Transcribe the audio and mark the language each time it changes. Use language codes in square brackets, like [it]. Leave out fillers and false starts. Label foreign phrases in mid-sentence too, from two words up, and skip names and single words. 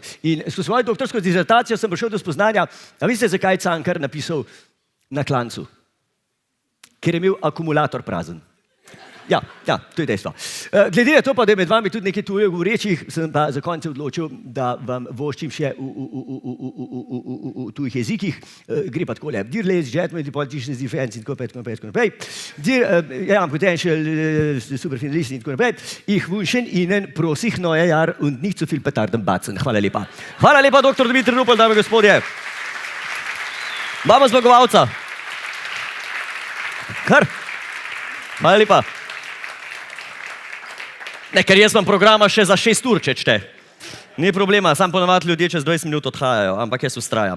[sl] In s svojo doktorsko disertacijo sem prišel do spoznanja, a veste, zakaj je Cankar napisal na klancu? Ker je imel akumulator prazen. Ja, to je dejstvo. Glede na to pa, da je med vami tudi nekaj tuje govorečih, sem pa za konec odločil, da vam voščim še v tujih jezikih. Gre pa takole. [en] Dear ladies, gentlemen, the politicians, the fans [sl] in tako naprej. [en] Dear young potential super finalists [sl] in tako naprej. [de] Ich wünschen Ihnen prosih neue Jahr und nicht so viel Petarden batzen. [sl] Hvala lepa. Hvala lepa, dr. Dimitrij Rupel, dame in gospodje. Imamo zmagovalca. Kar. Hvala lepa. Ne, ker jaz imam programa še za 6 ur, če čte. Ni problema, sam ponavadi ljudje čez 20 minut odhajajo, ampak jaz ustrajam.